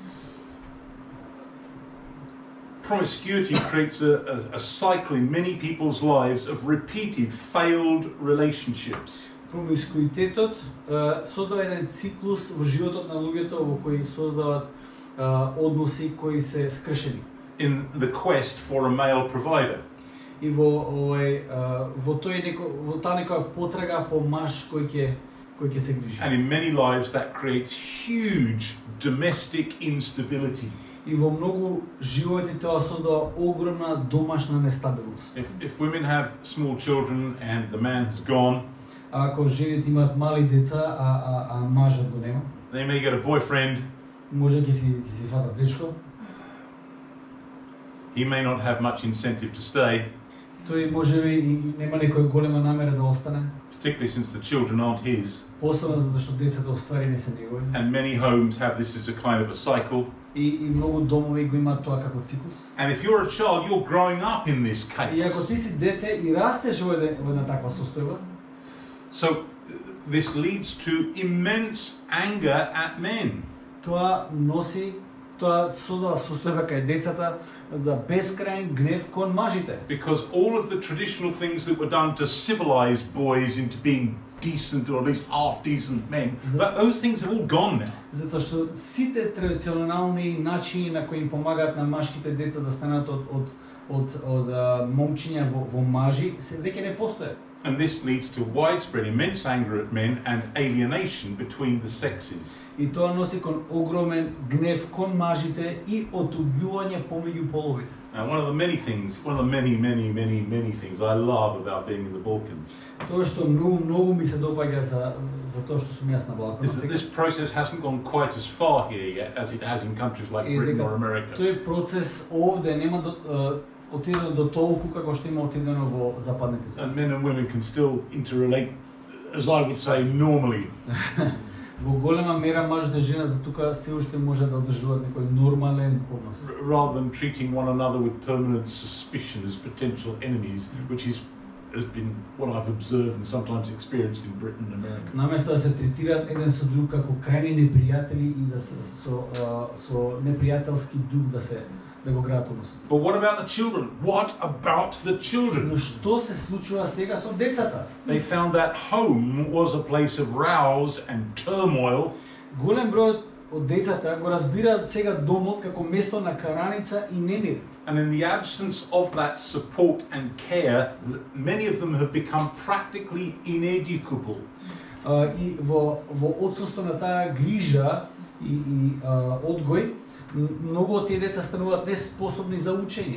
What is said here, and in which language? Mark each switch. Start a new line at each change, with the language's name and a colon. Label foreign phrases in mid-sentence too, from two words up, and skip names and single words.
English: Promiscuity creates a cycle in many people's lives of repeated failed relationships.
Macedonian: Промискуитетот создава еден циклус во животот на луѓето во кои создаваат односи кои се скршени.
English: In the quest for a male provider.
Macedonian: И во таа некоја потрага по маж кој ќе се грижи.
English: And in many lives that creates huge domestic instability.
Macedonian: И во многу животи тоа создава огромна домашна нестабилност.
English: If women have small children and the man has gone,
Macedonian: Ако жените имаат мали деца, а мажот го нема,
English: they may get a boyfriend,
Macedonian: може ќе си фатат дечко,
English: He may not have much incentive to stay,
Macedonian: Тој можеби и нема некоја голема намера да остане,
English: particularly since the children aren't his.
Macedonian: посебно затоа што децата уствари не се негови.
English: And many homes have this as a kind of a cycle.
Macedonian: И многу домови го имаат тоа како циклус.
English: And if you're a child, you're growing up in this
Macedonian: И ако ти
English: chaos.
Macedonian: си дете и растеш во една таква состојба,
English: So this leads to immense anger at men.
Macedonian: тоа создава состојба кај децата за бескрајен гнев кон мажите.
English: Because all of the traditional things that were done to civilize boys into being decent or at least half decent men, but those things have all gone now.
Macedonian: Затоа што сите традиционални начини на кои им помагаат на машките деца да станат од момчиња во мажи, се веќе не постојат.
English: And this leads to widespread immense anger at men and alienation between the sexes.
Macedonian: И тоа носи кон огромен гнев кон мажите и отуѓување помеѓу половите.
English: Now, one of the many things I love about being in the Balkans
Macedonian: Тоа што многу ми се допаѓа за тоа што сум јас на Балканот
English: is that this process hasn't gone quite as far here yet as it has in countries like
Macedonian: е
English: Britain
Macedonian: дека
English: or America.
Macedonian: тој процес овде нема отидено до толку како што има отидено во западните земји.
English: And men and women can still interrelate, as I would say, normally.
Macedonian: Во голема мера мажот и жената тука се уште може да одржуваат некој нормален однос.
English: Rather than treating one another with permanent suspicion as potential enemies, which has been what I've observed and sometimes experienced in Britain and America.
Macedonian: Наместо да се третираат еден со друг како крајни непријатели и да се со непријателски дух да го градат односот.
English: But what about the children? What about the children?
Macedonian: Но што се случува сега со децата?
English: They found that home was a place of rows and turmoil,
Macedonian: Голем број од децата го разбираат сега домот како место на караница и немир.
English: and in the absence of that support and care, many of them have become practically ineducable.
Macedonian: И во отсуство на таа грижа и одгој, многу од тие деца стануваат неспособни за учење.